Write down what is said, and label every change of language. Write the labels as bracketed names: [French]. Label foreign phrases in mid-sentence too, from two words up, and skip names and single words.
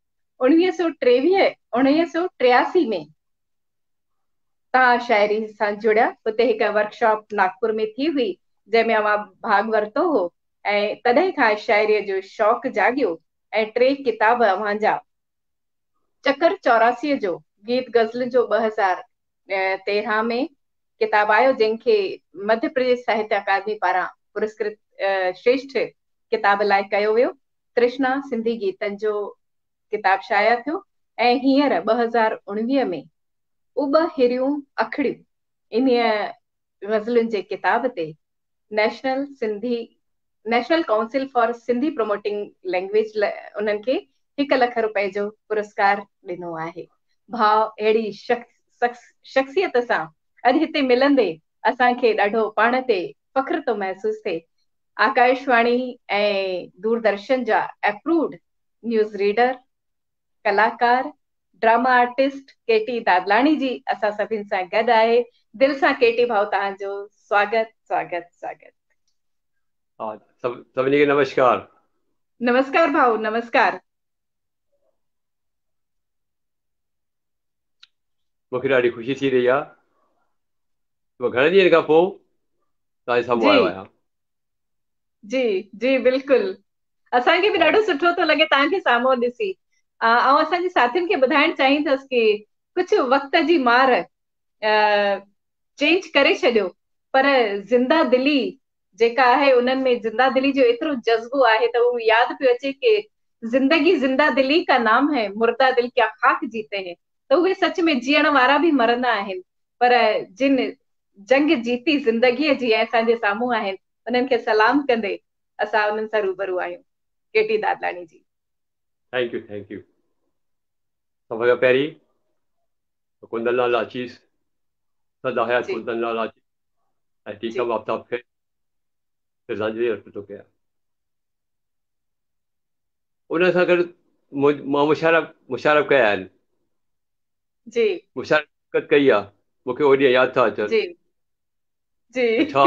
[Sindhi] 1983 में तव्हां शाइरी सां जुड़िया, हुते हिकु वर्कशॉप नागपुर में थी हुई जंहिंमें अवां भाग वरितो हो ऐं तॾहिं खां शाइरीअ जो शौक़ु जाॻियो ऐं 3 किताब अवांजा, चकर 84 जो गीत गज़ल जो 2013 में किताब आयो जंहिंखे मध्य प्रदेश साहित्य अकादमी पारां पुरस्कृत श्रेष्ठ किताब लाइ कयो वियो। तृष्णा सिंधी गीतनि जो किताब शाया थियो ऐं हींअर 2019 में उब हिरियूं अखड़ियूं इन्हीअ गज़लुनि जे किताब ते नेशनल काउंसिल फॉर सिंधी प्रोमोटिंग लैंग्वेज उन्हनि खे 1 लख रुपए जो पुरस्कार ॾिनो आहे। भाव अहिड़ी शख्सियत सां अॼु हिते मिलंदे असांखे ॾाढो पाण ते फ़ख्रु थो महसूस थिए। आकाशवाणी ऐं दूरदर्शन जा [English] approved news reader, [Sindhi] कलाकार, [English] drama artist [Sindhi] केटी दादलाणी जी असां सभिनि सां गॾु आहे। दिलि सां केटी भाऊ तव्हांजो स्वागत स्वागत स्वागत। सभिनी खे नमस्कार। नमस्कार भाऊ, नमस्कार। मूंखे ॾाढी ख़ुशी थी रही आहे, घणे ॾींहंनि खां पोइ तव्हांजे साम्हूं आयो आहियां। जी जी बिल्कुलु, असांखे बि ॾाढो सुठो थो लॻे तव्हांखे साम्हूं ॾिसी। ऐं असांजे साथियुनि खे ॿुधाइण चाहींदसि की कुझु वक़्त जी मार चेंज करे छॾियो, पर ज़िंदा दिली जेका आहे उन्हनि में ज़िंदा दिली जो एतिरो जज़्बो आहे त उहो यादि पियो अचे कि [Hindi] जिंदगी जिंदा दिली का नाम है, मुर्दा दिल क्या खाक जीते हैं। [Sindhi] त उहे सच में जीअण वारा बि मरंदा आहिनि, पर जिन जंग जीती ज़िंदगीअ जी ऐं असांजे साम्हूं आहिनि, उन्हनि खे सलाम कंदे असां उन्हनि सां रूबरू आहियूं। केटी दादलानी जी, [English] thank you. [Sindhi] सभ खां पहिरीं कुंदन लाल आशीष, सदा हयात कुंदन लाल आशीष ऐं टीकम आफ्ताब खे श्रद्धांजलि अर्पित थो कयां। उन सां गॾु मां मुशारफ़ कया आहिनि, मुशारफ़त कई आहे, मूंखे ओॾी यादि था अचनि। छा